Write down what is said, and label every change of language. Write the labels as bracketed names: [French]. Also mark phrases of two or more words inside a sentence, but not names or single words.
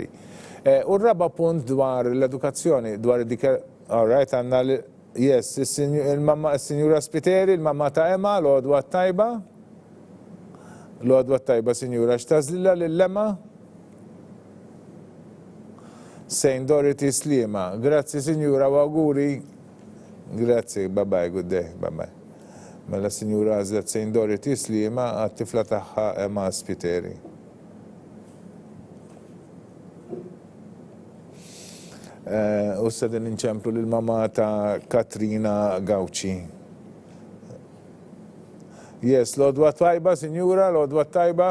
[Maltese] U r-raba punt dwar l-edukazzjoni, dwar all-right, għanna yes, il-Sinjura Spiteri, il-mamma ta' Emma, l-għodwa tajba. L-għodwa tajba, Sinjura, x'tażlilha lill-Emma? Saint Dorothy Slima. Grazzi, Sinjura, u auguri. Grazzi, [English] bye-bye, good day, bye-bye. [Maltese] Mela Sinjura għażlet Saint Dorothy Slima għat-tifla tagħha Emma Spiteri. U s-sadin inċemplu lill-mamma ta' Katrina Gawci. Yes, l-għodwa tajba, Sinjura, l-għodwa tajba.